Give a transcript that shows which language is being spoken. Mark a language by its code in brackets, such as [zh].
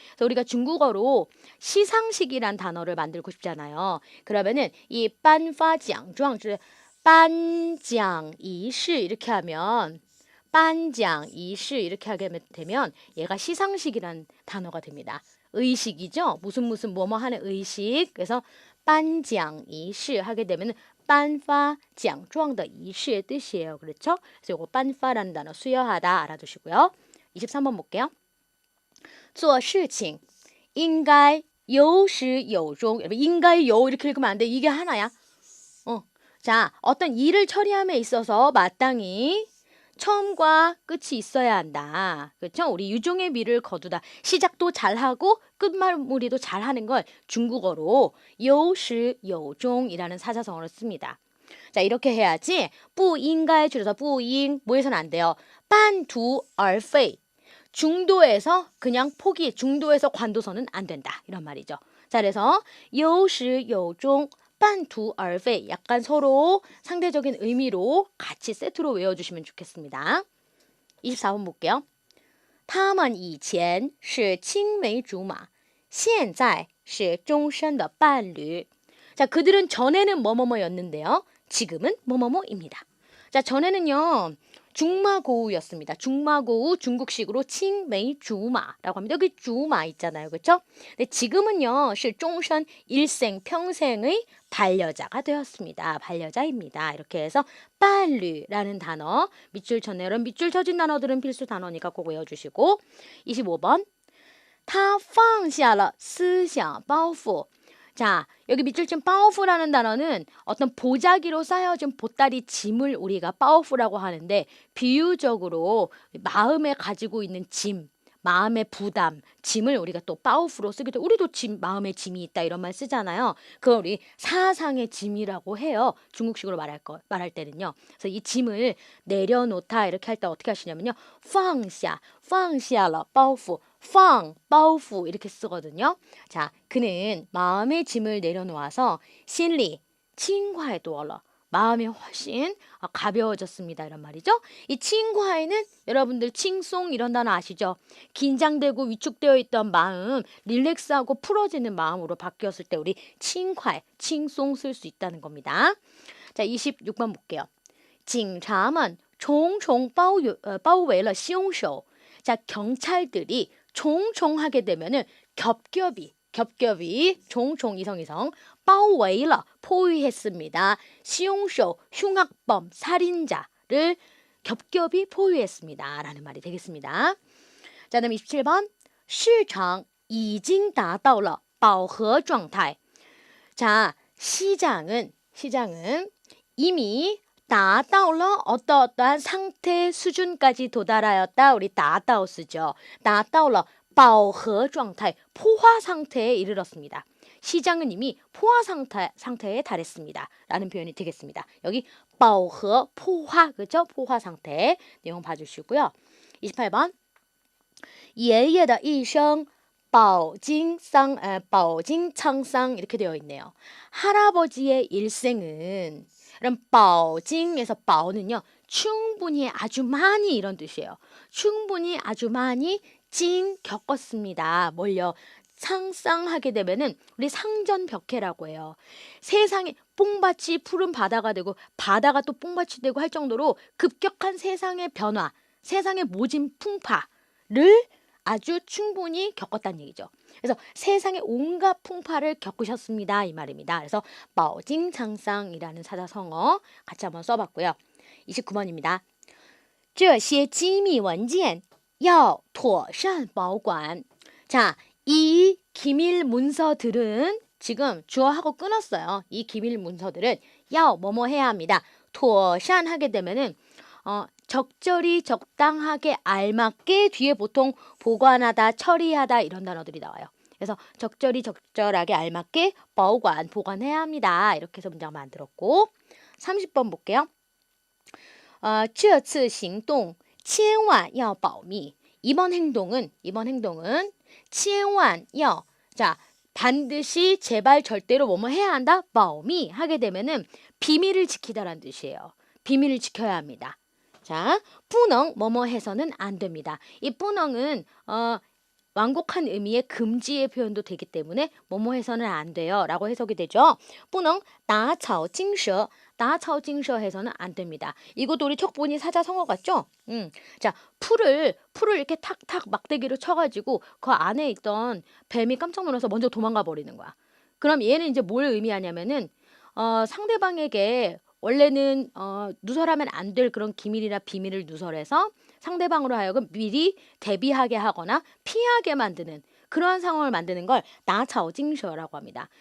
[ko] 그래서 우리가 중국어로 시상식이란 단어를 만들고 싶잖아요. 그러면은 이 [zh] 颁发奖状 颁奖仪式 [ko] 이렇게 하면 颁奖仪式 이렇게 하게 되면 얘가 시상식이란 단어가 됩니다. 의식이죠. 무슨 뭐뭐 하는 의식. 그래서 颁奖仪式 하게 되면 [zh] 颁发奖状的仪式 [ko] 뜻이에요. 그렇죠? 그래서 이거 颁发라는 단어 수여하다 알아두시고요. 23번 볼게요. [zh] 做事情应该有始有终. 应该有 [ko] 이렇게 읽으면 안 돼. 이게 하나야. 자, 어떤 일을 처리함에 있어서 마땅히 처음과 끝이 있어야 한다. 그렇죠? 우리 유종의 미를 거두다. 시작도 잘하고 끝마무리도 잘하는 걸 중국어로 有始有终이라는 사자성어를 씁니다. 자, 이렇게 해야지 [zh] 不应该 [ko] 줄여서 不应 뭐 해서는 안 돼요. 半途而废 중도에서 그냥 포기, 중도에서 관두서는 안 된다. 이런 말이죠. 자, 그래서 有始有终半途而废 약간 서로 상대적인 의미로 같이 세트로 외워주시면 좋겠습니다. 24번 볼게요. [zh] 他们以前是青梅竹马现在是终身的伴侣. [ko] 자, 그들은 전에는 뭐뭐뭐였는데요. 지금은 뭐뭐뭐입니다. 자, 전에는요. 중마고우였습니다. 중마고우 중국식으로 칭메이주마라고 합니다. 여기 주마 있잖아요. 그렇죠? 근데 지금은요. 실종선 일생 평생의 반려자가 되었습니다. 반려자입니다. 이렇게 해서 빨류라는 단어 밑줄 쳤네요. 여러분 밑줄 쳐진 단어들은 필수 단어니까 꼭 외워주시고 25번 [zh] 他放下了思想包袱. [ko] 자, 여기 밑줄 친 빠오프라는 단어는 어떤 보자기로 쌓여진 보따리 짐을 우리가 빠오프라고 하는데 비유적으로 마음에 가지고 있는 짐, 마음의 부담, 짐을 우리가 또 빠오프로 쓰기도 우리도 마음의 짐이 있다 이런 말 쓰잖아요. 그걸 우리 사상의 짐이라고 해요. 중국식으로 말할 때는요. 그래서 이 짐을 내려놓다 이렇게 할 때 어떻게 하시냐면요. [zh] 放下了包袱 包袱 [ko] 이렇게 쓰거든요. 자, 그는 마음의 짐을 내려놓아서 [zh] 心里轻快多了 [ko] 마음이 훨씬 가벼워졌습니다. 이런 말이죠. 이 칭과에는 여러분들 칭송 이런 단어 아시죠? 긴장되고 위축되어 있던 마음 릴렉스하고 풀어지는 마음으로 바뀌었을 때 우리 칭과, 칭송 쓸 수 있다는 겁니다. 자, 26번 볼게요. [zh] 警察们重重包围了凶手. [ko] 자, 경찰들이 종종 하게 되면은 겹겹이 종종 이성 [zh] 包围了 [ko] 포위했습니다. 시용쇼 흉악범 살인자를 겹겹이 포위했습니다. 라는 말이 되겠습니다. 자, 그다음 27번 [zh] 市场已经达到了饱和状态. [ko] 자, 시장은 이미 [zh] 达到了 [ko] 어떠한 상태 수준까지 도달하였다. 우리 达到 쓰죠. [zh] 达到了饱和状态 [ko] 포화 상태에 이르렀습니다. 시장은 이미 포화 상태에 달했습니다. 라는 표현이 되겠습니다. 여기 饱和 포화 그죠? 포화 상태 내용 봐주시고요. 28번. [zh] 爷爷的一生 饱经沧桑 [ko] 이렇게 되어 있네요. 할아버지의 일생은 그럼 饱经에서 饱는요. 충분히 아주 많이 이런 뜻이에요. 충분히 아주 많이 겪었습니다. 뭘요? 상상하게 되면은 우리 상전벽해라고 해요. 세상에 뽕밭이 푸른 바다가 되고 바다가 또 뽕밭이 되고 할 정도로 급격한 세상의 변화, 세상의 모진 풍파를 아주 충분히 겪었다는 얘기죠. 그래서 세상의 온갖 풍파를 겪으셨습니다. 이 말입니다. 그래서 饱经沧桑이라는 사자성어 같이 한번 써봤고요. 29번입니다. [zh] 这些机密文件要妥善保管. [ko] 자, 이 기밀 문서들은 지금 주어하고 끊었어요. 이 기밀 문서들은 뭐뭐 해야 합니다. 妥善 하게 되면은 적절히 적당하게 알맞게 뒤에 보통 보관하다, 처리하다 이런 단어들이 나와요. 그래서 적절히 적절하게 알맞게 보관해야 합니다. 이렇게 해서 문장 만들었고 30번 볼게요. [zh] 这次行动千万要保密. [ko] 이번 행동은 [zh] 千万要 [ko] 자, 반드시 제발 절대로 뭐뭐 해야 한다. 保密 하게 되면은 비밀을 지키다라는 뜻이에요. 비밀을 지켜야 합니다. 자, [zh] 不能 [ko] 뭐뭐 해서는 안 됩니다. 이 不能은 완곡한 의미의 금지의 표현도 되기 때문에 뭐뭐 해서는 안 돼요 라고 해석이 되죠. [zh] 不能打草惊蛇 打草惊蛇 [ko] 해서는 안 됩니다. 이것도 우리 척보니 사자성어 같죠? 자, 풀을 이렇게 탁탁 막대기로 쳐가지고 그 안에 있던 뱀이 깜짝 놀라서 먼저 도망가 버리는 거야. 그럼 얘는 이제 뭘 의미하냐면은 상대방에게 원래는 누설하면 안 될 그런 기밀이나 비밀을 누설해서 상대방으로 하여금 미리 대비하게 하거나 피하게 만드는 그러한 상황을 만드는 걸 나차오징셔라고 합니다.